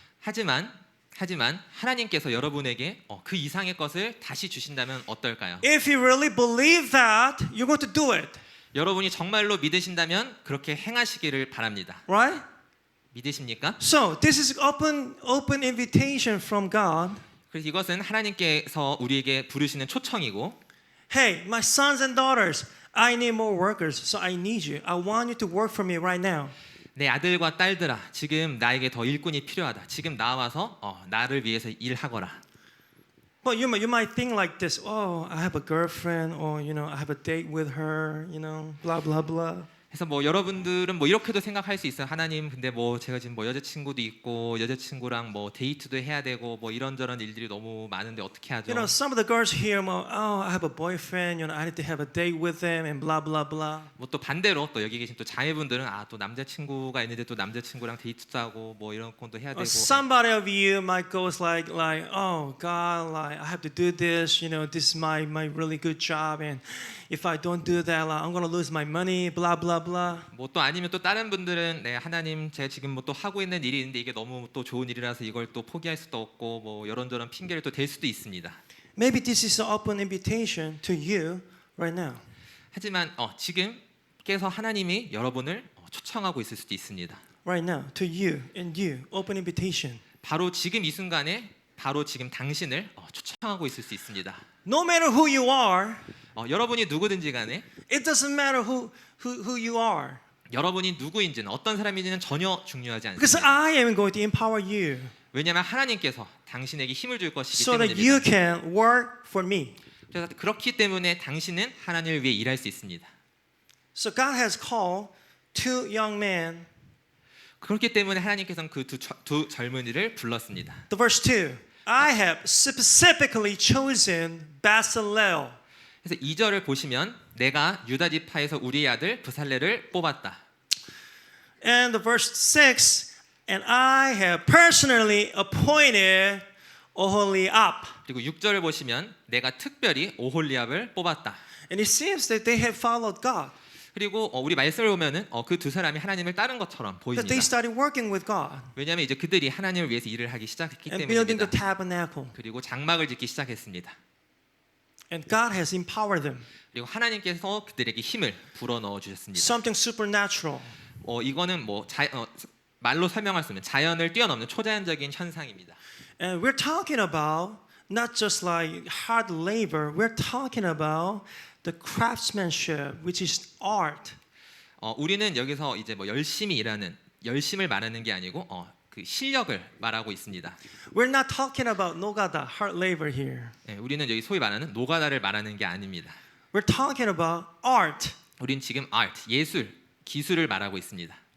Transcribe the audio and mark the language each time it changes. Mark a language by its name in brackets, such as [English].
[Korean] 하지만 하나님께서 여러분에게 그 이상의 것을 다시 주신다면 어떨까요? [English] If you really believe that, you're going to do it. [Korean] 여러분이 정말로 믿으신다면 그렇게 행하시기를 바랍니다. [English] Right? [Korean] 믿으십니까? [English] So this is open invitation from God. [Korean] 그래서 이것은 하나님께서 우리에게 부르시는 초청이고, [English] Hey, my sons and daughters, I need more workers, so I need you. I want you to work for me right now. [Korean] 내 아들과 딸들아, 지금 나에게 더 일꾼이 필요하다. 지금 나와서 나를 위해서 일하거라. [English] But you might think like this. Oh, I have a girlfriend, or I have a date with her. Blah blah blah. [Korean] 그래서 뭐 여러분들은 뭐 이렇게도 생각할 수 있어요. 하나님, 근데 뭐 제가 지금 뭐 여자친구도 있고 여자친구랑 뭐 데이트도 해야 되고 뭐 이런저런 일들이 너무 많은데 어떻게 하죠? [English] Some of the girls here, oh, I have a boyfriend. I need to have a date with them, and blah blah blah. [Korean] 뭐 또 반대로 또 여기 계신 또 자매분들은 또 남자친구가 있는데 또 남자친구랑 데이트도 하고 뭐 이런 것도 해야 되고. [English] Somebody of you might go like, oh God, like I have to do this. This is my really good job, and if I don't do that, I'm gonna lose my money. Blah blah blah. [Korean] 뭐 또 아니면 또 다른 분들은 네, 하나님 제가 지금 뭐 또 하고 있는 일이 있는데 이게 너무 또 좋은 일이라서 이걸 또 포기할 수도 없고 뭐 이런저런 핑계를 또 댈 수도 있습니다. [English] Maybe this is an open invitation to you right now. [Korean] 하지만 지금께서 하나님이 여러분을 초청하고 있을 수도 있습니다. [English] Right now, to you and you, open invitation. [Korean] 바로 지금 이 순간에 바로 지금 당신을 초청하고 있을 수 있습니다. [English] No matter who you are, [Korean] 여러분이 누구든지 간에 [English] it doesn't matter who you are. [Korean] 여러분이 누구인지는 어떤 사람인지는 전혀 중요하지 [English] Because [Korean] 않습니다. [English] I am going to empower you [Korean] 왜냐하면 하나님께서 당신에게 힘을 줄 것이기 [English] so that you [Korean] 때문입니다. [English] can work for me. [Korean] 그래서 그렇기 때문에 당신은 하나님을 위해 일할 수 있습니다. [English] So God has called two young men. [Korean] 그렇기 때문에 하나님께서는 그 두 젊은이를 불렀습니다. [English] The verse 2. I have specifically chosen Bezalel. [Korean] 그래서 2절을 보시면 내가 유다 지파에서 우리의 아들 브살레를 뽑았다. [English] And the verse 6. And I have personally appointed Oholiab. [Korean] 그리고 6절을 보시면 내가 특별히 오홀리압을 뽑았다. [English] And it seems that they have followed God. [Korean] 그리고 우리 말씀을 보면은 그 두 사람이 하나님을 따른 것처럼 [English] That [Korean] 보입니다. [English] they started working with God [Korean] 왜냐하면 이제 그들이 하나님을 위해서 일을 하기 시작했기 [English] and building the [Korean] 때문입니다. [English] tabernacle. [Korean] 그리고 장막을 짓기 시작했습니다. [English] And God has empowered them. [Korean] 그리고 하나님께서 그들에게 힘을 불어 넣어 주셨습니다. [English] Something supernatural. [Korean] 이거는 뭐 말로 설명할 수 없는 자연을 뛰어넘는 초자연적인 현상입니다. [English] And we're talking about not just like hard labor. We're talking about the craftsmanship, which is art. [Korean] 우리는 여기서 이제 뭐 열심히 일하는 열심을 말하는 게 아니고 그 실력을 말하고 있습니다. [English] We're not talking about nogada, hard labor here. [Korean] 네, 우리는 여기 소위 말하는 노가다를 말하는 게 아닙니다. [English] We're talking about art. [Korean] 우리는 지금 art, 예술, 기술을 말하고 있습니다.